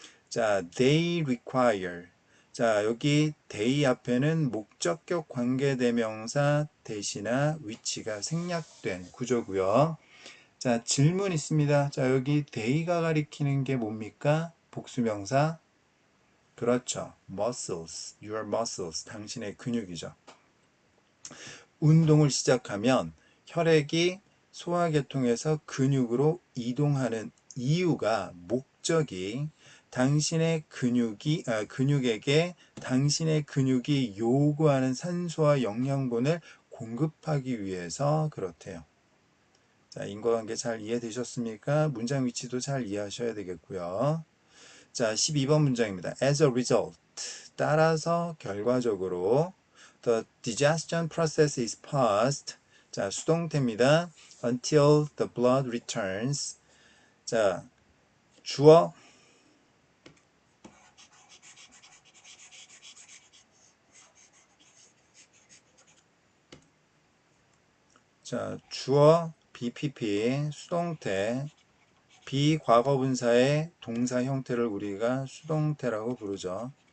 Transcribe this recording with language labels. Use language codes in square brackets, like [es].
[en] 자, they require. [ko] 자, 여기 they 앞에는 목적격 관계대명사 대시나 위치가 생략된 구조고요. 자, 질문 있습니다. 자, 여기 they가 가리키는 게 뭡니까? 복수명사. 그렇죠. [en] muscles, your muscles, 당신의 근육이죠. [ko] 운동을 시작하면 혈액이 소화계통에서 근육으로 이동하는 이유가 목적이 당신의 근육에게 당신의 근육이 요구하는 산소와 영양분을 공급하기 위해서 그렇대요. 자, 인과관계 잘 이해되셨습니까? 문장 위치도 잘 이해하셔야 되겠고요. 자, 12번 문장입니다. [en] As a result, [ko] 따라서 결과적으로 [en] the digestion process is paused. [ko] 자, 수동태입니다. [en] until the blood returns. [ko] 자, 주어 자, 주어 BPP 수동태 비과거분사의 동사 형태를 우리가 수동태라고 부르죠.